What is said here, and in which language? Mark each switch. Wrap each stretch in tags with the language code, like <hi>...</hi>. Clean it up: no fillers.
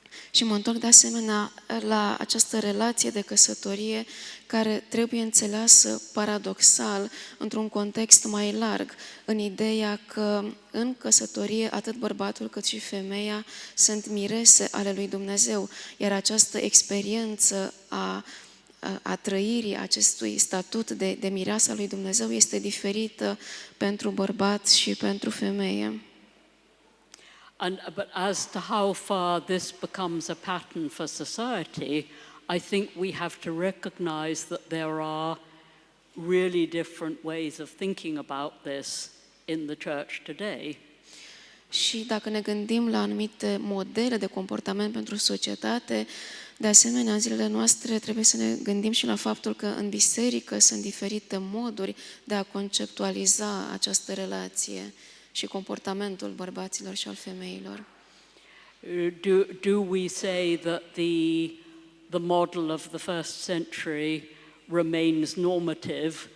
<ro>Și mă întorc de asemenea la această relație de căsătorie care trebuie înțeleasă paradoxal într-un context mai larg, în ideea că în căsătorie atât bărbatul cât și femeia sunt mirese ale lui Dumnezeu, iar această experiență a trăirii acestui statut de mireasă lui Dumnezeu este diferită pentru bărbat și pentru femeie.</ro> <en>But as to how far this becomes a pattern for society, I think we have to recognize that there are really different ways of thinking about this in the church today.</en> <ro>Și dacă ne gândim la anumite modele de comportament pentru societate, de asemenea, în zilele noastre trebuie să ne gândim și la faptul că în biserică sunt diferite moduri de a conceptualiza această relație și comportamentul bărbaților și al femeilor.</ro> <en>Do we say that the model of the first century remains normative?</en>